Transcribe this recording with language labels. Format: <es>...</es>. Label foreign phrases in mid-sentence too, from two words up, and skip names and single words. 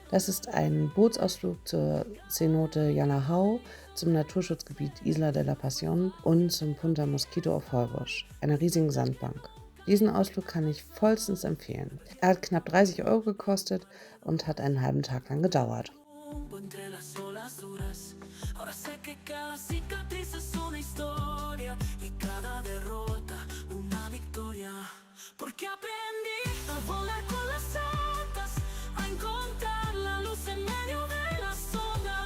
<de>Das ist ein Bootsausflug zur Cenote Yanahao, zum Naturschutzgebiet Isla de la Pasión und zum Punta Mosquito auf Holbox, einer riesigen Sandbank. Diesen Ausflug kann ich vollstens empfehlen. Er hat knapp 30 Euro gekostet und hat einen halben Tag lang gedauert.</de> <es>Porque aprendí a volar con las altas, a encontrar la luz en medio de las ondas.</es>